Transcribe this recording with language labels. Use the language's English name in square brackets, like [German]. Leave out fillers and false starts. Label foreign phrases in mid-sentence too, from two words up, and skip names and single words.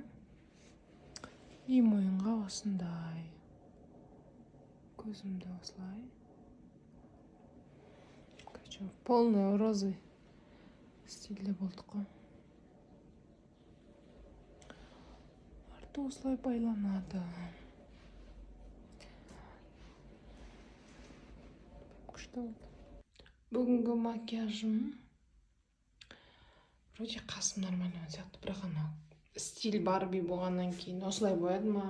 [Kyrgyz] И моюнга осындай. Көзүмдө осылай. [Russian] Короче, полный розовый [Kyrgyz] стилде болдук го. Арты осылай байланады. Күчтүү болду. Бүгүнкү макияжым вроде касым нормально сыяктуу, бирок ана стиль Барби болгондон кийин осулай боядым.